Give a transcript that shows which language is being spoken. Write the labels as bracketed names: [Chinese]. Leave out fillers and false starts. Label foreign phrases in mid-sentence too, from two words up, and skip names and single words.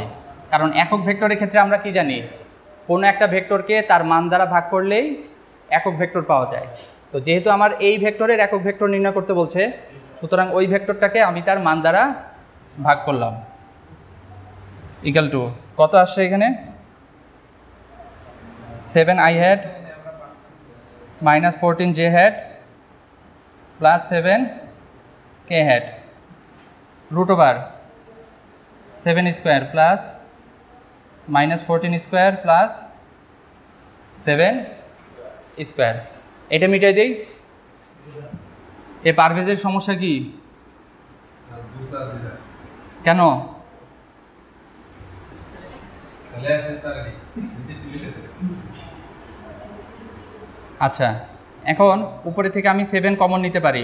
[Bangla] কারণ একক ভেক্টরের ক্ষেত্রে আমরা কি জানি, কোনো একটা ভেক্টরকে তার মান দ্বারা ভাগ করলেই একক ভেক্টর পাওয়া যায়। তো যেহেতু আমার এই ভেক্টরের একক ভেক্টর নির্ণয় করতে বলছে, সুতরাং ওই ভেক্টরটাকে আমি তার মান দ্বারা ভাগ করলাম। [English] equal to [Bangla] কত আসছে এখানে? [English] 7 I hat minus 14 J hat plus 7 K hat root over 7 square plus minus 14 square plus 7 square। [Bangla] এটা মিটাই দেই। এই পারভেজের সমস্যা কি? কেন? আচ্ছা, এখন উপরে থেকে আমি 7 কমন নিতে পারি।